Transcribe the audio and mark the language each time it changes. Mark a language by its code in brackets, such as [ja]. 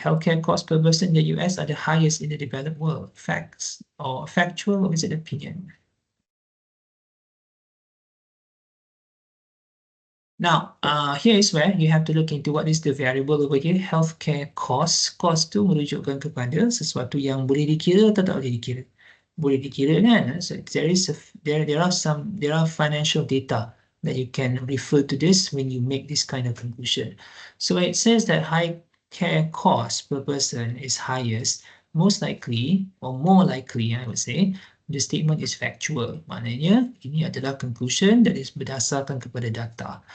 [en] Healthcare costs per person in the US are the highest in the developed world. Facts or factual, or is it opinion? Now, here is where you have to look into what is the variable over here, healthcare cost. [ms] Cost tu merujukkan kepada sesuatu yang boleh dikira atau tak boleh dikira. Boleh dikira kan? [en] So there are financial data that you can refer to this when you make this kind of conclusion. So it says that high care cost per person is highest, most likely or more likely, I would say, the statement is factual. [ms] Maknanya ini adalah [en] conclusion that is [ms] berdasarkan kepada data.